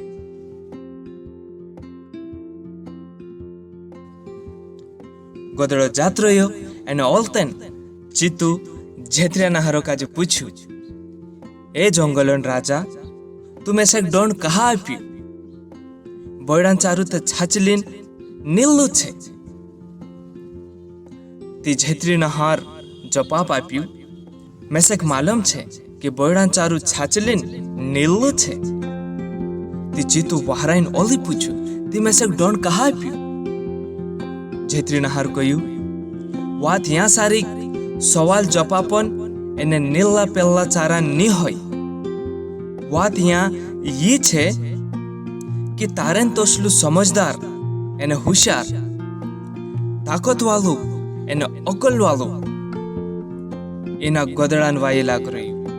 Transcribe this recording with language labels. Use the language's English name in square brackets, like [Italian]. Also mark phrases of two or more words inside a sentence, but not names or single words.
[Bhili] गदड़ो जात रह्यो एने ओलतेन चीतू झेत्रियाना हारो काजे पूछ्यू, ए जंगलन राजा तुम ऐसे डोंड कहा आप्यू? बोयडान चारू तो छाचलीन नीलू छे। ती झेत्रीनो हार जवाब आप्यू, मेसेक मालूम छे कि बोयडान चारू छाचलीन नीलू छे। ती चीतू वहराइन ओली पूछ्यू, ती मेसेक डोंड कहा आप्यू? झेत्रीनो हार कहू, वात या सारी सवाल जवाबन एने नीला पेल्ला चारा नी होय। वात या ये छे कि तारेन तोसलू समझदार एने हुशियार ताकत वालू एने अकल वालो एना गदड़ान वाये लाग रह्यु।